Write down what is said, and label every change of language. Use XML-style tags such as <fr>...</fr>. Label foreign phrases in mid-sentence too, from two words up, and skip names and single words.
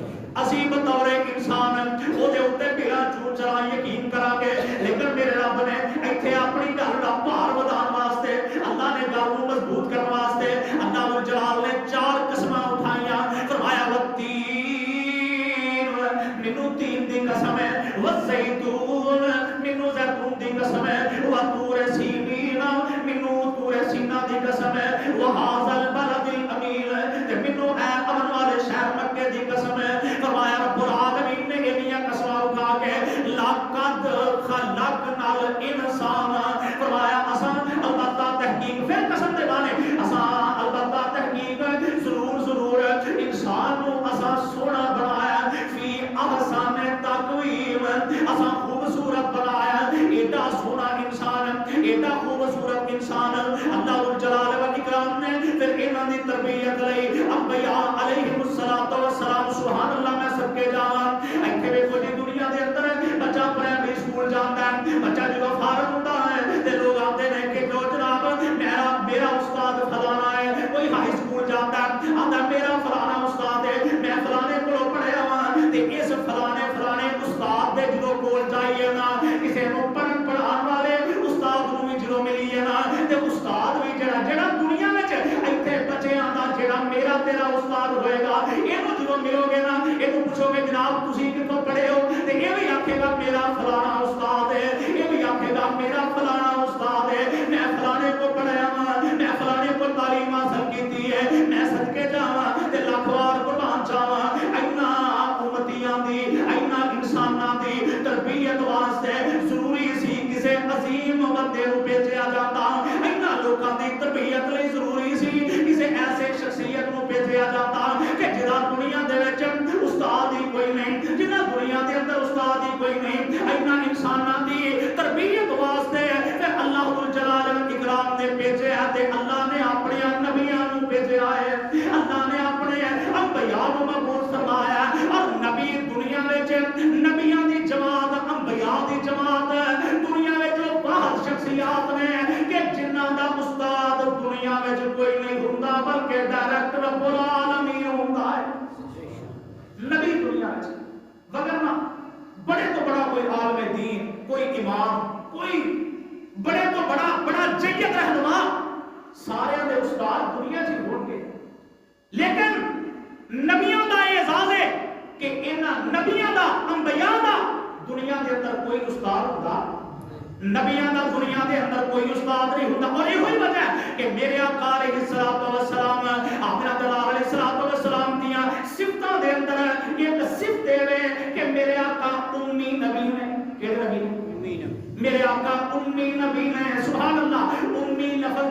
<pa>اسی بطور انسان وہ دے اوتے بلا جھوٹ چلا یقین کرا گے، لیکن میرے رب نے ایتھے اپنی گل دا بھار ودان واسطے، اللہ نے گل نوں مضبوط کرن واسطے اللہ جلال نے 4 قسماں اٹھائیاں، فرمایا والتین، مینوں تین دی قسم ہے، والزیتون، مینوں زیتون دی قسم ہے،</pa> <ar>وطور سینین،</ar> <pa>مینوں طور سینا دی قسم ہے،</pa> <ar>وہذا البلد الامین،</ar> <pa>تے مینوں اے امن والے شہر مکے دی قسم ہے۔ فرمایا رب العالمین نے انہیاں قسماں اٹھا کے</pa> <ar>لقد خلقنا الانسان،</ar> <pa>فرمایا اساں البتہ تحقیق، پھر قسم دے بانے اساں البتہ تحقیق ضرور انسان نو اساں سونا بنایا،</pa> <ar>فی احسن تقویم،</ar> <pa>اساں خوبصورت بنایا، ایڈا سونا انسان، ایڈا خوبصورت انسان اللہ جلال و اکرام نے پھر انہاں دی تربیت لئی انبیاء</pa> <ar>علیہم الصلوۃ والسلام، سبحان اللہ</ar> <pa>میں سب کے جان ایتھے ویکھو جی دنیا دے اندر بچہ پرائمری سکول جاندا ہے، بچہ جدوں فارغ ہوندا ہے تے لوگ آندے نے کہ جو جناب میرا استاد فلانا ہے، کوئی ہائی سکول جاتا ہے آندا میرا فلانا استاد ہے، میں فلانے کولوں پڑھیا ہاں، تے اس فلانے استاد دے جدوں کول جائیے نا، کسے نوں پڑھان والے استاد نوں وی جدوں ملیے نا، تے استاد وی جڑا دنیا وچ ایتھے بچیاں دا جڑا میرا تیرا استاد ہوئے گا، اینوں جدوں ملو گے نا، اینوں پوچھو گے جناب تسی کتھوں پڑھے ہو، تے اے وی آکھے گا میرا فلانا استاد ہے، اے وی آکھے گا میرا فلانا استاد ہے، میں فلانے کو پڑھیا ہاں، میں فلانے کو تعلیم حاصل کیتی ہے، میں صدقے جاواں تے لاکھ وار قربان جاواں، اینا امتیاں دی اینا انساناں دی تربیت واسطے ضروری سی کسے عظیم بندے نوں بھیجیا جاندا، اینا لوکاں دی تربیت لئی ضروری سی کسے ایسے شخصیت نوں بھیجیا جاندا کہ جڑا دنیا دے وچ استاد ہی کوئی نہیں، جنہاں دنیا دے اندر استاد ہی کوئی نہیں، اینا انساناں دی تربیت واسطے پھر اللہ جلال اکرام نے بھیجیا تے اللہ نے اپنے نبیاں نوں بھیجیا ہے، اللہ نے اپنے انبیاء نوں مبعوث فرمایا، اور نبی دنیا وچ نبیاں دی جماعت انبیاء دی جماعت دنیا وچ بہت شخصیات نے کہ جنہاں دا استاد دنیا وچ کوئی نہیں ہوندا بلکہ ڈائریکٹ رب العالمین ہوندا ہے نبی دنیا وچ، وگرنہ بڑے تو بڑا کوئی عالم دین، کوئی امام، کوئی بڑے تو بڑا جید رہنما، سارے دے استاد دنیا چ ہون گے، لیکن نبیوں دا اعزاز ہے کہ انہاں نبیوں دا انبیاء دا دنیا دے اندر کوئی استاد ہوندا، نبیوں دا دنیا دے اندر کوئی استاد نہیں ہوندا،</pa> <ur>اور یہی وجہ ہے کہ</ur> <pa>میرے آقا علیہ</pa> <ar>الصلوۃ والسلام</ar> <pa>اپنا دلال</pa> <ar>علیہ الصلوۃ والسلام</ar> <pa>دیاں صفتاں دے اندر ایک صفت دے کہ میرے آقا امی نبی نے، کہ نبی میرے آقا امی نبی نے،</pa> <ar>سبحان اللہ،</ar> <pa>امی لفظ</pa>